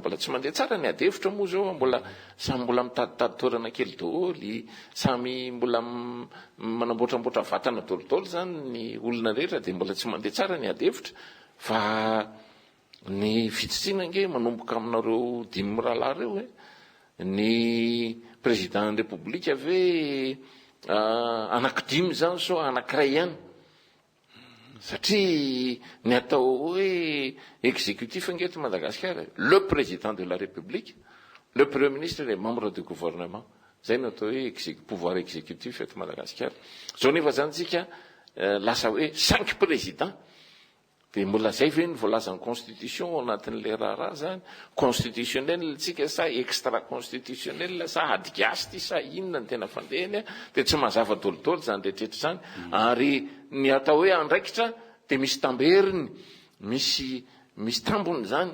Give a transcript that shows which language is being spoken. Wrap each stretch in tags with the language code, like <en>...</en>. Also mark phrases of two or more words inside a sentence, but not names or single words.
<mg>mbola tsy mandeha tsara ny adevitra moa zao mbola mitaditady toerana kely daholo samy mbola manamboatramboatra vatana daholo zany ny olona rehetra de mbola tsy mandeha tsara ny adevitra fa ny fitsitsiana nge manomboka aminareo 5 mirahalahy reo ny</mg> <fr>président république</fr> <mg>ve anankidimy zany so anankiray ihany satria ny atao hoe exécutif angeto Madagasikara</mg> <fr>le président de la République le premier ministre les membres du gouvernement</fr> <mg>zay no atao hoe</mg> <fr>pouvoir exécutif</fr> <mg>eto Madagasikara zao nefa zany tsika lasa hoe 5 président de mbola zay ve ny voalazany constitution ao anatin'le raharaha zany constitutionnel tsika sa</mg> <fr>extra constitutionnel</fr> <mg>sa adigasy ty sa inona ny tena fandehany de tsy mazava dolodolo zany rehetrehtra zany ary ny atao hoe andraikitra de misy tamberiny, misy tambony zany.</mg>